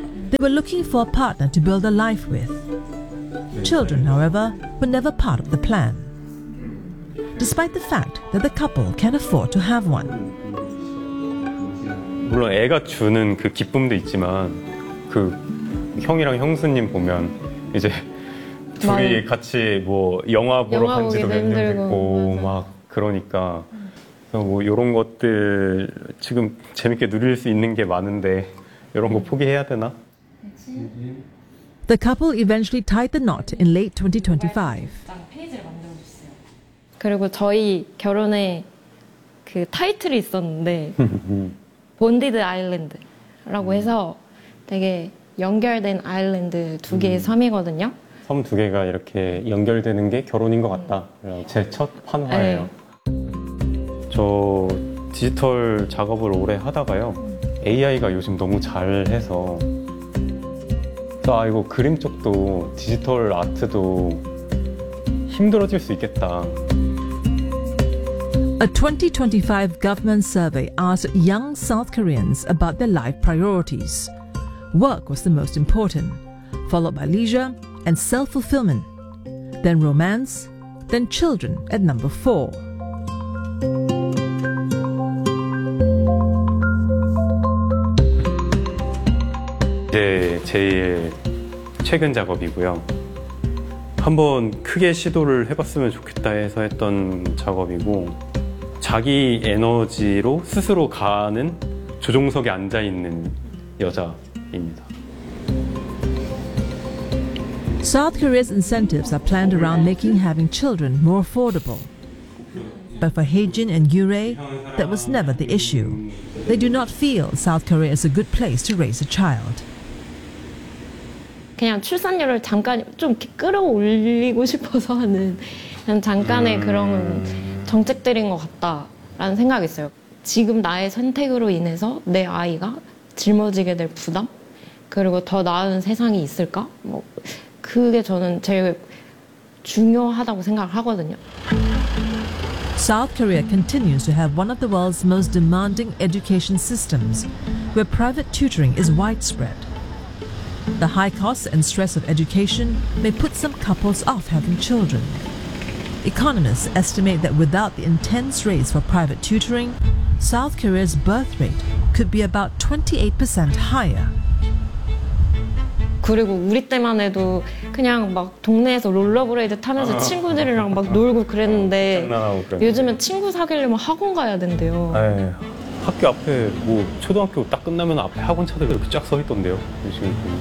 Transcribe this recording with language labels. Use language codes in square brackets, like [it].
[en] They were looking for a partner to build a life with. Children, however, were never part of the plan. Despite the fact that the couple can afford to have one. [ko] 물론 애가 주는 그 기쁨도 있지만 그 형이랑 형수님 보면 이제 둘이 같이 뭐 영화 보러 간지도 몇 년 됐고 막 그러니까 그래서 뭐 이런 것들 지금 재밌게 누릴 수 있는 게 많은데 이런 거 포기해야 되나? [en] The couple eventually tied the knot in late 2025. [ko] 그리고 저희 결혼에 그 타이틀이 있었는데 본디드 아일랜드라고 해서 되게 연결된 아일랜드 두 개의 섬이거든요. 섬 두 개가 이렇게 연결되는 게 결혼인 것 같다. 제 첫 판화예요. 네. 저 디지털 작업을 오래 하다가요. AI가 요즘 너무 잘해서 또 이거 그림 쪽도 디지털 아트도 힘들어질 수 있겠다. [en] A 2025 government survey asked young South Koreans about their life priorities. Work was the most important, followed by leisure and self-fulfillment, then romance, then children at number four. Yeah, [ko] 제일 최근 작업이고요. 한번 크게 시도를 해봤으면 좋겠다 해서 했던 작업이고 자기 에너지로 스스로 가는 조종석에 앉아 있는 여자입니다. [en] South Korea's incentives are planned around making having children more affordable. But for Haejin and Yurei, that was never the issue. They do not feel South Korea is a good place to raise a child. [ko] 그냥 출산율을 잠깐 좀 끌어올리고 싶어서 하는 그냥 잠깐의 그런 정책들인 것 같다라는 생각이 있어요. 지금 나의 선택으로 인해서 내 아이가 짊어지게 될 부담? 그리고 더 나은 세상이 있을까? 뭐 그게 저는 제일 중요하다고 생각을 하거든요. [en] South Korea continues to have one of the world's most demanding education systems where private tutoring is widespread. The high costs and stress of education may put some couples off having children. Economists estimate that without the intense race for private tutoring, South Korea's birth rate could be about 28% higher. [ko] 그리고 우리 때만 해도 그냥 막 동네에서 롤러브레이드 타면서 친구들이랑 막 놀고 그랬는데 요즘은 친구 사귀려면 학원 가야 된대요. 학교 앞에 뭐 초등학교 딱 끝나면 앞에 학원 차들 이렇게 쫙 서 있던데요. 요즘